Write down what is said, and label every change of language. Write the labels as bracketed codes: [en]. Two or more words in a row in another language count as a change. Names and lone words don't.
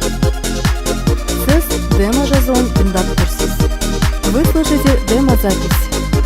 [kk] Демо-жазуын тыңдап тұрсыз. [ru] Вы слушаете демо-запись.